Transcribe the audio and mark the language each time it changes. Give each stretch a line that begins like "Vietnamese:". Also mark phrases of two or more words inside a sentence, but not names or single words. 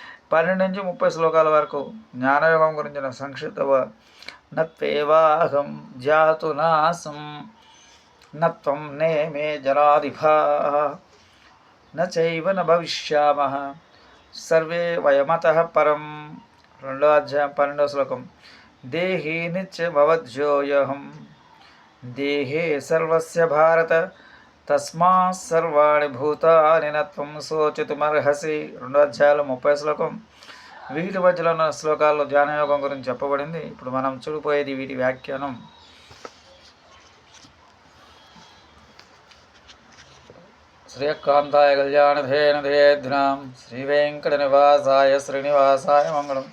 Telugu: 12 నుంచి 30 శ్లోకాల వరకు జ్ఞానయోగం గురించిన సంక్షిప్త
Sanskrit: నత్వేవాహం జాతు నాసం నత్వం నేమే జరాధిపా నైవ న భవిష్యామః సర్వే వయమతః పరం.
Telugu: 2వ అధ్యాయం 12వ శ్లోకం.
Sanskrit: దేహి నిత్యమవధ్యోయహం దేహే సర్వస్య భారత తస్మాత్ సర్వాణి భూతాని నత్వం శోచితుమర్హసి.
Telugu: 2వ అధ్యాయంలో 30వ శ్లోకం. వీటి మధ్యలో ఉన్న శ్లోకాల్లో ధ్యానయోగం గురించి చెప్పబడింది. ఇప్పుడు మనం చూడిపోయేది వీటి వ్యాఖ్యానం.
Sanskrit: శ్రీకాంతాయ కళ్యాణధేనుధేధ్నాం శ్రీవేంకటనివాసాయ శ్రీనివాసాయ మంగళం.